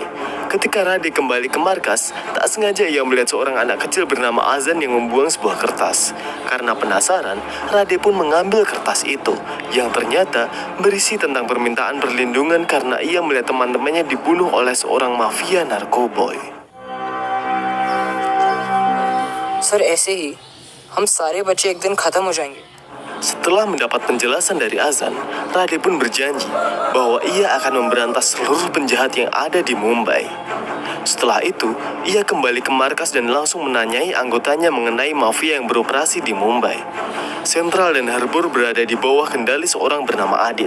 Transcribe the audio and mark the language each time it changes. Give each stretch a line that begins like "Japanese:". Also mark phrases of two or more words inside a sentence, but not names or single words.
Indonesian: Ketika Rade kembali ke markas, tak sengaja ia melihat seorang anak kecil bernama Azan yang membuang sebuah kertas. Karena penasaran, Rade pun mengambil kertas itu, yang ternyata berisi tentang permintaan perlindungan karena ia melihat teman-temannya dibunuh oleh seorang mafia narkoboy.
Hindi: सर ऐसे ही हम सारे बच्चे एक दिन खत्म हो जाएंगे.
Indonesian: Setelah mendapat penjelasan dari Azan, Rade pun berjanji bahwa ia akan memberantas seluruh penjahat yang ada di Mumbai. Setelah itu, ia kembali ke markas dan langsung menanyai anggotanya mengenai mafia yang beroperasi di Mumbai. Sentral dan Harbor berada di bawah kendali seorang bernama Adit.